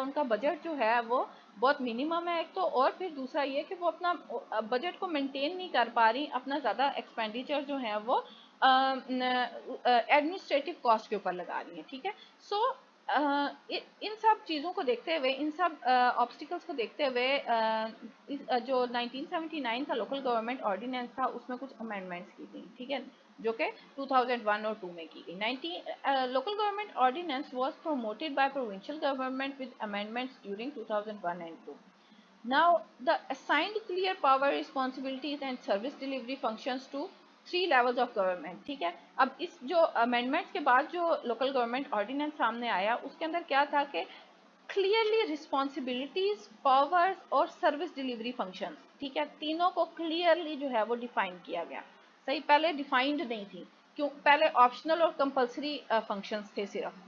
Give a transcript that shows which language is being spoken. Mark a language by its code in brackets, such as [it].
[ur] ان کا بجٹ جو ہے وہ بہت منیمم ہے ایک تو, اور پھر دوسرا یہ کہ وہ اپنا بجٹ کو مینٹین نہیں کر پا رہی, اپنا زیادہ ایکسپینڈیچر جو ہے وہ ایڈمنسٹریٹو کاسٹ کے اوپر لگا رہی ہیں. ٹھیک ہے, سو ان سب چیزوں کو دیکھتے ہوئے, ان سب آبسٹیکلس کو دیکھتے ہوئے جو 1979 کا لوکل گورنمنٹ آرڈیننس تھا اس میں کچھ امینڈمنٹس کی گئی. ٹھیک ہے, جو کہ 2001 اور 2 میں کی گئی. [en] Local government ordinance was promoted by provincial government with amendments during 2001 and 2. Now, the assigned clear power, responsibilities and service delivery functions to 3 levels of government. [ur] ٹھیک ہے, اب اس جو amendments کے بعد جو local government ordinance سامنے آیا اس کے اندر کیا تھا کہ clearly responsibilities, powers اور service delivery functions. ٹھیک ہے, تینوں کو clearly جو ہے وہ define کیا گیا. صحیح, پہلے defined نہیں تھی, کیوں, پہلے آپشنل اور کمپلسری فنکشنز تھے صرف.